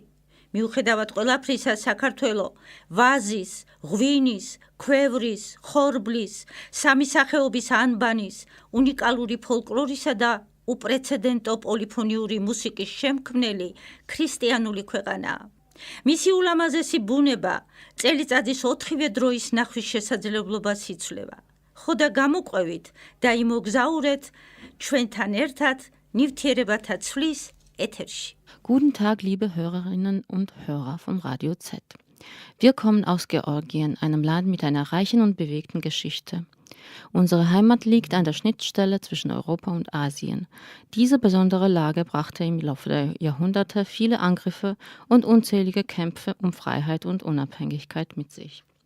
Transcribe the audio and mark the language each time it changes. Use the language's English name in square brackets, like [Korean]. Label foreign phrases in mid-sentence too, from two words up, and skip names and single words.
[Georgian] მიუხედავად ყველაფრისა, საქართველო ვაზის, ღვინის, ქვევრის, ხორბლის, სამისახეობის ანბანის, უნიკალური ფოლკლორისა და უპრეცედენტო პოლიფონიური მუსიკის შემქმნელი ქრისტიანული ქვეყანაა. მისი ულამაზესი ბუნება წელიწადის 4-ვე დროის ნახვის შესაძლებლობას იძლევა. ხო და გამოყვევით და იმოგზაურეთ ჩვენთან ერთად ნივთიერებათა ცვლის ეთერში. [German] Guten Tag, liebe Hörerinnen und Hörer vom Radio Z. Wir kommen aus Georgien, einem Land mit einer reichen und bewegten Geschichte. Unsere Heimat liegt an der Schnittstelle zwischen Europa und Asien. Diese besondere Lage brachte im Laufe der Jahrhunderte viele Angriffe und unzählige Kämpfe um Freiheit und Unabhängigkeit mit sich.